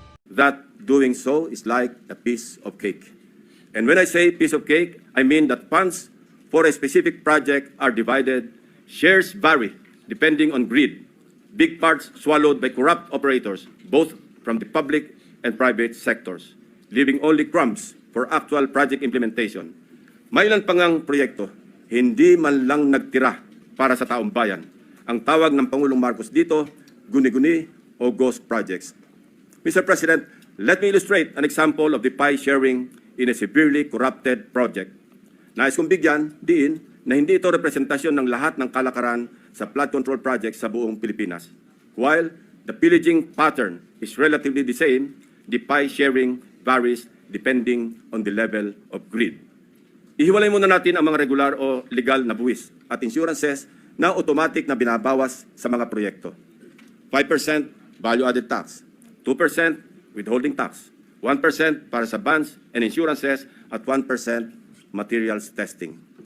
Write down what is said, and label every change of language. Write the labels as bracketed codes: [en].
[en] That doing so is like a piece of cake. And when I say piece of cake, I mean that funds for a specific project are divided, shares vary depending on greed, big parts swallowed by corrupt operators, both from the public and private sectors, leaving only crumbs for actual project implementation. [tl] May ilan pang ang proyekto, hindi man lang nagtira para sa taong bayan. Ang tawag ng Pangulong Marcos dito, guni-guni o ghost projects. Mr. [en] President, let me illustrate an example of the pie sharing in a severely corrupted project. [tl] Nais kong bigyan diin na hindi ito representasyon ng lahat ng kalakaran sa flood control project sa buong Pilipinas. [en] While the pillaging pattern is relatively the same, the pie sharing varies depending on the level of greed. [tl] Ihiwalay muna natin ang mga regular o legal na buwis at insurances na automatic na binabawas sa mga proyekto. [en] 5% value-added tax, 2% withholding tax, 1% [tl] para sa [en] bonds and insurances at 1% materials testing.